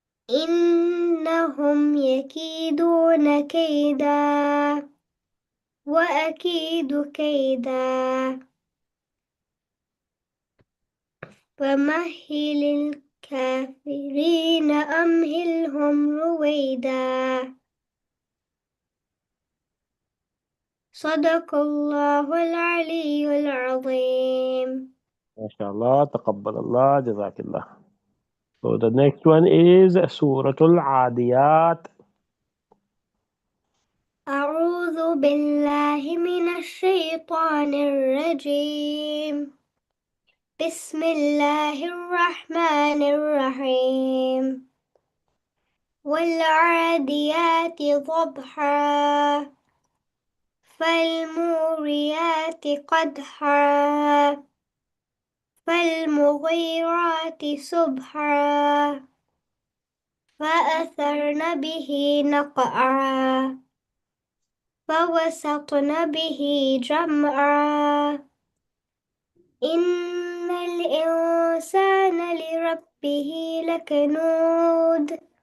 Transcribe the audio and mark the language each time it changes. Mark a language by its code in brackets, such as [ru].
[ar] إنهم يكيدون كيدا وأكيد كيدا فمهل الكافرين أمهلهم رويدا صدق الله العلي العظيم. MashaAllah, taqabbalallah, Jazakillah. [en] So the next one is Surah Al-Adiyat. [ar] أعوذ بالله من الشيطان الرجيم. بسم الله الرحمن الرحيم. والعاديات ضبحا فالموريات قدحا فالمغيرات صبحا فأثرن به نقعا فوسطن به جمعا إن الإنسان لربه لكنود